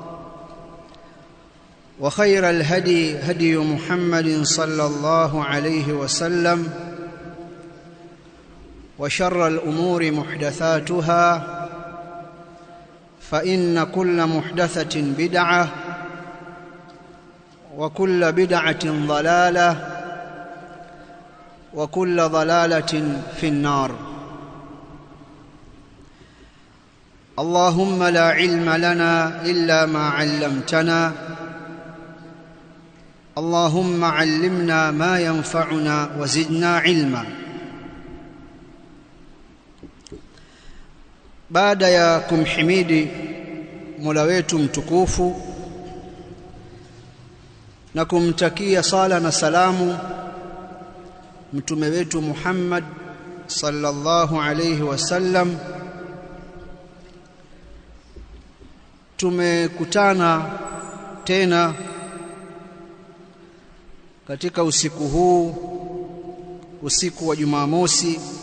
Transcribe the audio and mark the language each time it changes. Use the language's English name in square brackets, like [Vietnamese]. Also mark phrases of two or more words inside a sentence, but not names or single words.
[Arabic] وخير الهدي هدي محمد صلى الله عليه وسلم، وشر الأمور محدثاتها، فإن كل محدثة بدعة وكل بدعة ضلالة وكل ضلالة في النار. اللهم لا علم لنا إلا ما علمتنا، اللهم علمنا ما ينفعنا وزدنا علما. [Swahili] baada ya kumhimidi Mola wetu mtukufu na kumtakia sala na salamu mtume wetu Muhammad [Arabic] صلى الله عليه وسلم, [Swahili] tumekutana tena katika usiku huu, usiku wa Jumamosi